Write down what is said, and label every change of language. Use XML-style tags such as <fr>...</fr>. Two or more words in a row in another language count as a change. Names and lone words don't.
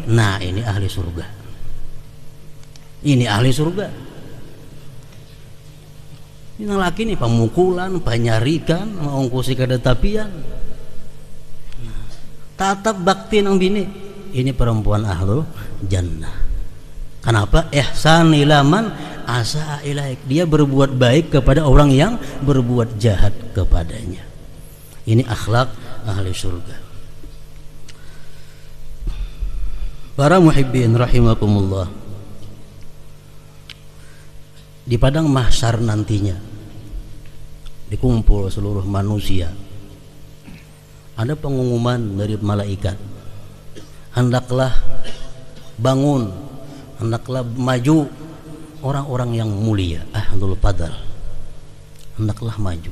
<id>Nah, ini ahli surga. Ini ahli surga.</id> <bjn>Ini nang laki nih pamukulan, panyarikan, mengungkusi kada tapian, tatap bakti nang bini.</bjn> <id>Ini perempuan</id> <ar>ahlu jannah.</ar> <id>Kenapa?</id> <ar>Ihsan ila man asa ilaik,</ar> <id>dia berbuat baik kepada orang yang berbuat jahat kepadanya. Ini akhlak ahli surga. Para muhibbin rahimakumullah, di padang mahsyar nantinya dikumpul seluruh manusia, ada pengumuman dari malaikat, hendaklah bangun, hendaklah maju orang-orang yang mulia,</id> <ar>ahlul fadl,</ar> <id>hendaklah maju.</id>